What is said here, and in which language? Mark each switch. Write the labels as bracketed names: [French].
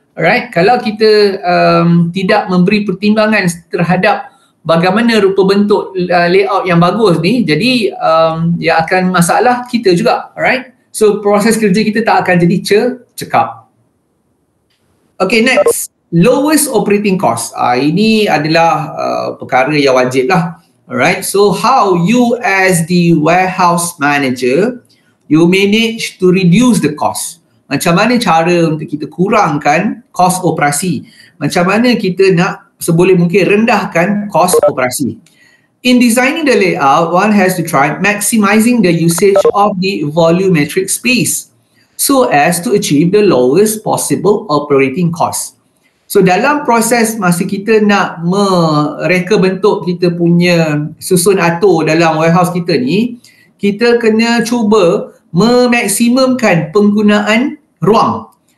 [Malay] Alright, kalau kita tidak memberi pertimbangan terhadap bagaimana rupa bentuk layout yang bagus ni, jadi dia akan masalah kita juga. Alright, so proses kerja kita tak akan jadi cekap. [English] Okay, next, lowest operating cost. [Malay] Ini adalah perkara yang wajib lah. [English] Alright, so how you as the warehouse manager, you manage to reduce the cost. [Malay] Macam mana cara untuk kita kurangkan kos operasi? Macam mana kita nak seboleh mungkin rendahkan kos operasi? [English] In designing the layout, one has to try maximizing the usage of the volumetric space so as to achieve the lowest possible operating cost. [Malay] So dalam proses masa kita nak mereka bentuk kita punya susun atur dalam warehouse kita ni, kita kena cuba memaksimumkan penggunaan ruang.